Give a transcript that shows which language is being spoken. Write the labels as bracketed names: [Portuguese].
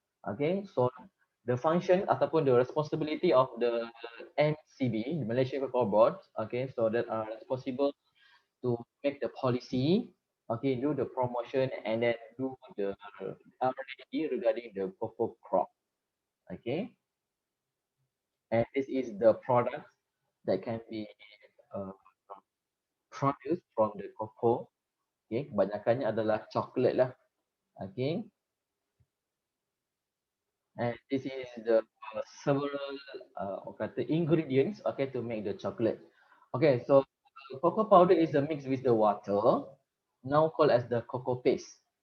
[English] Okay, so the function ataupun the responsibility of the MCB, the Malaysian Cocoa Board, okay, so that are responsible to make the policy, okay, do the promotion and then do the R&D regarding the cocoa crop, okay. And this is the product that can be uh, produced from the cocoa. [Malay] Okay, kebanyakannya adalah coklat lah. [English] Okay, and this is the several [Malay] orang kata [English] ingredients, okay, to make the chocolate. Okay, so cocoa powder is a mix with the water, now called as the cocoa paste.